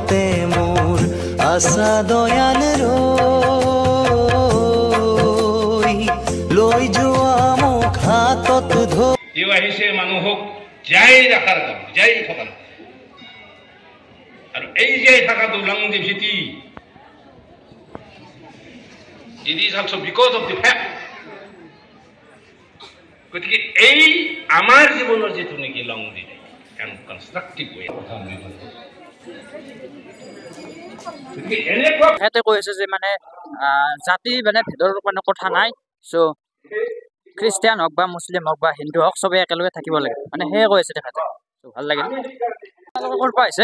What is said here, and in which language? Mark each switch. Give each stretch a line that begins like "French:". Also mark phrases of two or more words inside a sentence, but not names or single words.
Assamese: তেওঁ আহিছে মানুহক জীয়াই ৰখাৰ কাৰণে, জীয়াই থকাৰ আৰু এই জীয়াই থকাটো longevity.
English: It is also because of the fact.
Assamese: গতিকে এই আমাৰ জীৱনৰ যিটো নেকি
English: longevity and constructive way
Assamese: সিহঁতে কৈ আছে যে মানে জাতি মানে ভেদৰ মানে কথা নাই। চ' খ্ৰীষ্টিয়ান হওক বা মুছলিম হওক বা হিন্দু হওক চবেই একেলগে থাকিব লাগে, মানে সেয়ে কৈ আছে তেখেতে। ভাল লাগিল। ক'ৰ পৰা আহিছে?